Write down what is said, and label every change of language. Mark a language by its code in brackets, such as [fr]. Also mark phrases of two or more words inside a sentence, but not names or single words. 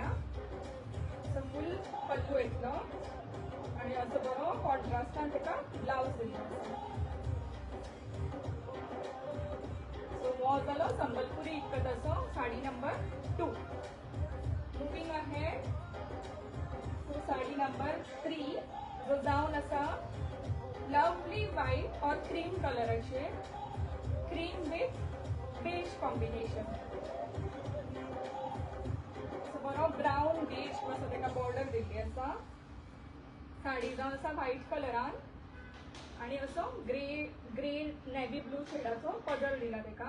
[kok] असो फूल पल्लू येतलो आणि असो बरो कॉन्ट्रास्टान ताका ब्लाउज दिल्लो आसा. सो हो जालो संबलपुरी इकत असो साडी नंबर 2. [en] Moving ahead to saree number 3 [kok] जो जावन आसा [en] lovely white and cream colourache. Cream with beige combination. [kok] बरो [en] brown beige [kok] कसो ताका बॉर्डर दिल्ली आसा. साडी जावन आसा व्हाईट कलरान आणि असो [en] grey navy blue shadeacho [kok] पदर दिला ताका.